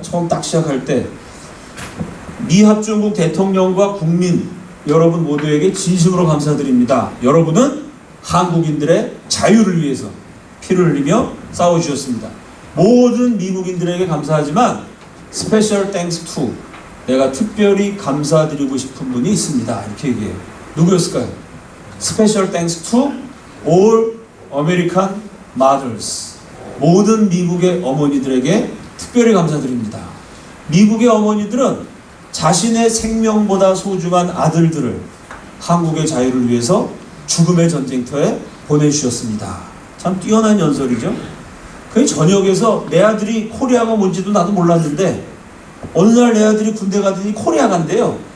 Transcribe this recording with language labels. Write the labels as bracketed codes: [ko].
[ko] 처음 딱 시작할 때 미합중국 대통령과 국민 여러분 모두에게 진심으로 감사드립니다. 여러분은 한국인들의 자유를 위해서 피를 흘리며 싸워주셨습니다. 모든 미국인들에게 감사하지만 [en] Special thanks to [ko] 내가 특별히 감사드리고 싶은 분이 있습니다. 이렇게 얘기해요. 누구였을까요? [en] Special thanks to all American mothers. [ko] 모든 미국의 어머니들에게 특별히 감사드립니다. 미국의 어머니들은 자신의 생명보다 소중한 아들들을 한국의 자유를 위해서 죽음의 전쟁터에 보내주셨습니다. 참 뛰어난 연설이죠. 그 저녁에서 내 아들이 코리아가 뭔지도 나도 몰랐는데 어느 날 내 아들이 군대 가더니 코리아 간대요.